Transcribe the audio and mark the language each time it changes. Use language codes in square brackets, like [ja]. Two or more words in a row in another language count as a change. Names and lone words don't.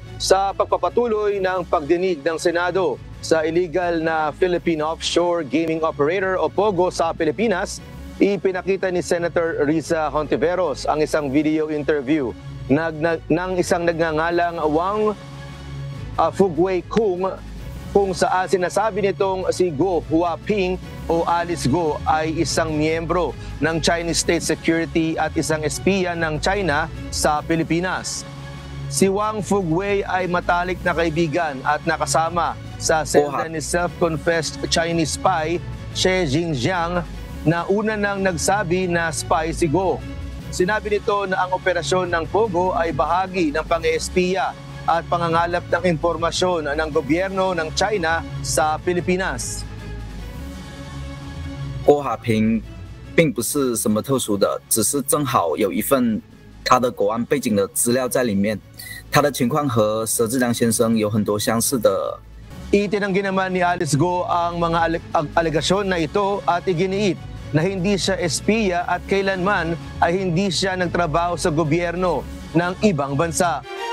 [tl] Sa pagpapatuloy ng pagdinig ng Senado sa illegal na Philippine Offshore Gaming Operator o POGO sa Pilipinas, ipinakita ni Senator Risa Hontiveros ang isang [en] video interview [tl] ng isang nagngangalang Wang Fugwei kung saan sinasabi nitong si Go Huaping o Alice Go ay isang miyembro ng Chinese State Security at isang espiya ng China sa Pilipinas. Si Wang Fugwei ay matalik na kaibigan at nakasama sa selda ni [en] self-confessed Chinese spy [tl] She Jinjiang na una nang nagsabi na spy si Go. Sinabi nito na ang operasyon ng POGO ay bahagi ng pang-espiya at pangangalap ng impormasyon ng gobyerno ng China sa Pilipinas. [zh] 郭华平并不是什么特殊的，只是正好有一份他的国安背景的资料在里面，他的情况和佘志良先生有很多相似的。 [tl] Itinanggi naman ni Alice Go ang mga alegasyon na ito at iginiit na hindi siya espiya at kailanman ay hindi siya nagtrabaho sa gobyerno ng ibang bansa.